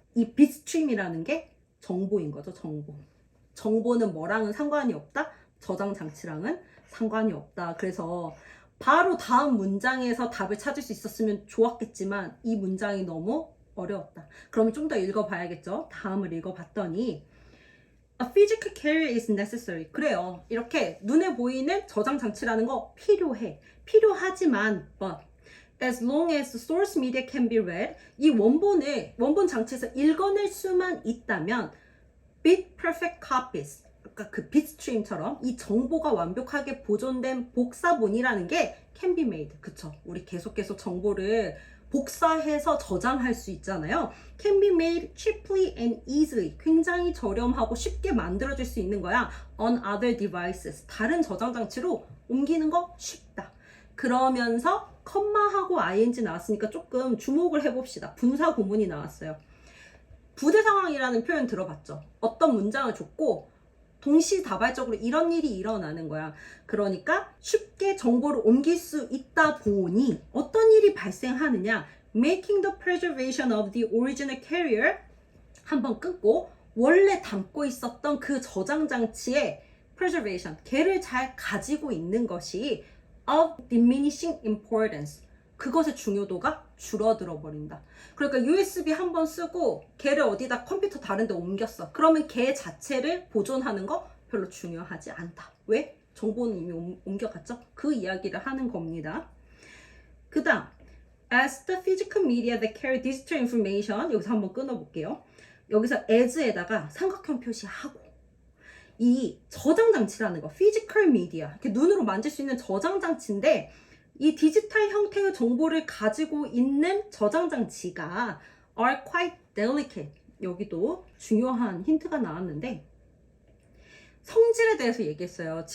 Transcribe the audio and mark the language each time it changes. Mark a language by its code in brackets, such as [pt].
[ko] 이 빗스트림이라는 게 정보인 거죠. 정보는 뭐랑은 상관이 없다, 저장 장치랑은 상관이 없다. 그래서 바로 다음 문장에서 답을 찾을 수 있었으면 좋았겠지만 이 문장이 너무 어려웠다. 그러면 좀 더 읽어봐야겠죠. 다음을 읽어봤더니 [en] A physical carrier is necessary. [ko] 그래요. 이렇게 눈에 보이는 저장 장치라는 거 필요해. 필요하지만 [en] but as long as the source media can be read, [ko] 이 원본 장치에서 읽어낼 수만 있다면 [en] bit perfect copies, [ko] 그러니까 그 [en] bitstream처럼 [ko] 이 정보가 완벽하게 보존된 복사본이라는 게 [en] can be made. [ko] 그쵸? 우리 계속 정보를 복사해서 저장할 수 있잖아요. [en] can be made cheaply and easily. [ko] 굉장히 저렴하고 쉽게 만들어질 수 있는 거야. [en] on other devices. [ko] 다른 저장 장치로 옮기는 거 쉽다. 그러면서 컴마하고 ing 나왔으니까 조금 주목을 해봅시다. 분사 구문이 나왔어요. 부대 상황이라는 표현 들어봤죠? 어떤 문장을 줬고 동시다발적으로 이런 일이 일어나는 거야. 그러니까 쉽게 정보를 옮길 수 있다 보니 어떤 일이 발생하느냐, [en] making the preservation of the original carrier, [ko] 한번 끊고 원래 담고 있었던 그 저장 장치의 preservation, 걔를 잘 가지고 있는 것이 [en] of diminishing importance, [ko] 그것의 중요도가 줄어들어 버린다. 그러니까 USB 한번 쓰고 걔를 어디다 컴퓨터 다른 데 옮겼어. 그러면 걔 자체를 보존하는 거 별로 중요하지 않다. 왜? 정보는 이미 옮겨갔죠? 그 이야기를 하는 겁니다. 그 다음, [en] as the physical media that carry digital information, [ko] 여기서 한번 끊어볼게요. 여기서 as에다가 삼각형 표시하고, 이 저장 장치라는 거, physical media, 이렇게 눈으로 만질 수 있는 저장 장치인데, 이 디지털 형태의 정보를 가지고 있는 저장 장치가 [en] are quite delicate. [ko] 여기도 중요한 힌트가 나왔는데 성질에 대해서 얘기했어요.